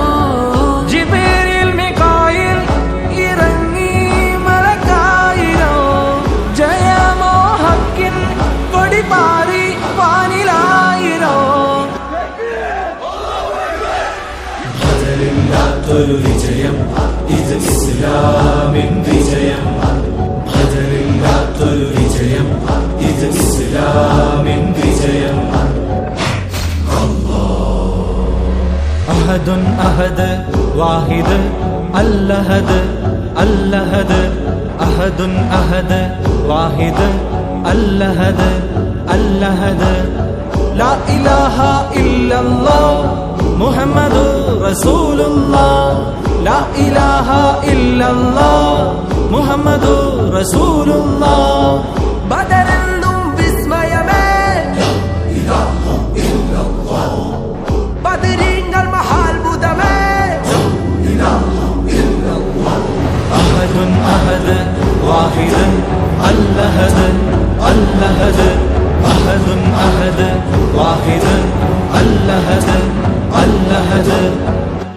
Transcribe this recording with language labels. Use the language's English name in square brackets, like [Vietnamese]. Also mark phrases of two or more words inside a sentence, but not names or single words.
[Malayalam] ജിബ്രീൽ മികായിൽ ഇറങ്ങി മലക്കായിരോ ജയമോ ഹക്കിൻ കൊടിപാറി വാനിലായിരോ ഇത് ഇസ്ലാമിൻ വിജയം ബദറില്ലാത്തൊരു വിജയം ഇത് ഇസ്ലാമിൻ വിജയം [Arabic] أحد أحد واحد اللهد اللهد أحد أحد واحد اللهد اللهد لا إله إلا الله محمد رسول الله لا إله إلا الله محمد رسول الله [Malayalam] ബദറെന്നും വിസ്മയമേ ബദരീങ്ങൾ മഹാത്ഭുതമേ [Arabic] أحد أحد واحد اللهد اللهد أحد أحد واحد اللهد اللهد